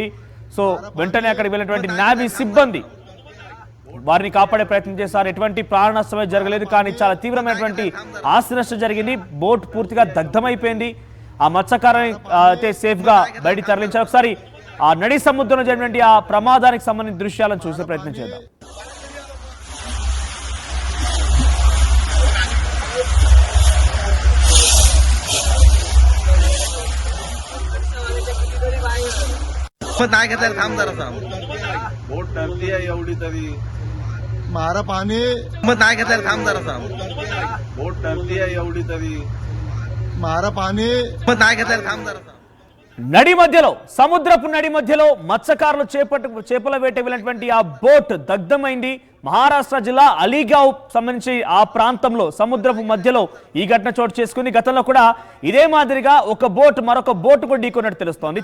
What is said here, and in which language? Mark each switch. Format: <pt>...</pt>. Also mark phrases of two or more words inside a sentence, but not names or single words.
<te>సో వెంటనే అక్కడికి వెళ్ళినటువంటి నావీ సిబ్బంది వారిని కాపాడే ప్రయత్నం చేశారు. ఎటువంటి ప్రాణ నష్టమే జరగలేదు, కానీ చాలా తీవ్రమైనటువంటి ఆస్తి నష్టం జరిగింది. బోట్ పూర్తిగా దగ్ధమైపోయింది. ఆ మత్స్యకారుని అయితే సేఫ్ గా బయటికి తరలించారు. ఒకసారి ఆ నడి సముద్రంలో జరిగినటువంటి ఆ ప్రమాదానికి సంబంధించిన దృశ్యాలను చూసే ప్రయత్నం చేద్దాం.</te> <mr>थांब जरा बोट टरती आहे एवढी तरी मारा पाणी मग नाही घेतलं थांब जरा बोट टरती आहे एवढी तरी मारा पाणी मग नाही घेतलं थांब जरा.</mr> <te>నడి మధ్యలో, సముద్రపు నడి మధ్యలో మత్స్యకారులు చేపల వేట వెళ్ళినటువంటి ఆ బోట్ దగ్ధమైంది. మహారాష్ట్ర జిల్లా అలీగావ్ సంబంధించి ఆ ప్రాంతంలో సముద్రపు మధ్యలో ఈ ఘటన చోటు చేసుకుంది. గతంలో కూడా ఇదే మాదిరిగా ఒక బోట్ మరొక బోట్ కూడా ఢీకొన్నట్టు తెలుస్తోంది.</te>